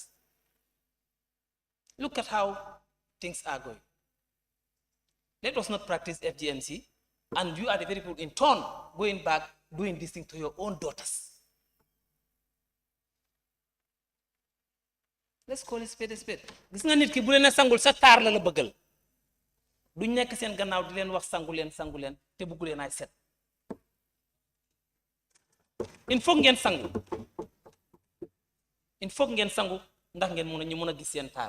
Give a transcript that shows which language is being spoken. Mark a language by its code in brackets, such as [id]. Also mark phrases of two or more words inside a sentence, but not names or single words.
[en] Look at how things are going. Let us not practice FGMC, and you are the very people in turn going back doing this thing to your own daughters. Let's call it spade a spade. [wo] Gis nga nit ki bu leen sangul sa taar la la bëggal. Duñ nekk seen gannaaw di leen wax sangu leen te bëggu leen ay set. [fr] Il faut [wo] ngeen sangu. [fr] Il faut [wo] ngeen sangu ndax ngeen ñu mën a gis seen taar.